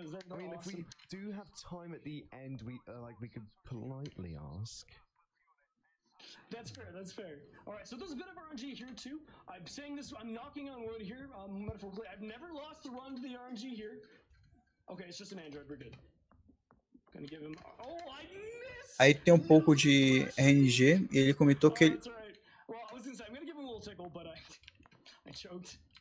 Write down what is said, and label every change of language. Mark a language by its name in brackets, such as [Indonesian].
[English] I mean, if we do have time at the end, we could politely ask. That's fair, that's fair. Alright, so there's a bit of RNG here too. I'm saying this, I'm knocking on wood here, metaphorically. I've never lost the run to the RNG here. Okay, it's just an Android, we're good. Gonna give him... Oh, I missed! [Portuguese] Aí tem um pouco de RNG e ele comentou que ele... [English] Well, I was gonna say, I'm gonna give him a little tickle, but I choked.